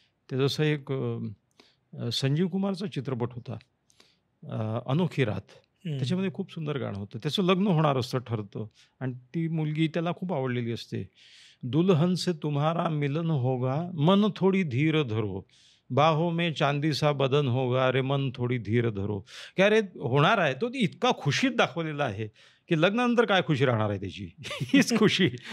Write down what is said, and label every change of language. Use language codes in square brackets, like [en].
[mr] ते जसं एक संजीव कुमारचा चित्रपट होता अनोखी रात, त्याच्यामध्ये खूप सुंदर गाणं होतं. त्याचं लग्न होणार असतं ठरतं आणि ती मुलगी त्याला खूप आवडलेली असते. [hi] दुल्हन से तुम्हारा मिलन होगा, मन थोडी धीर धरो, बाहों में चांदी सा बदन होगा रे मन थोडी धीर धरो. [mr] की अरे होणार आहे तो ती इतका खुशीत दाखवलेला आहे की लग्नानंतर काय खुशी राहणार आहे त्याची हीच खुशी.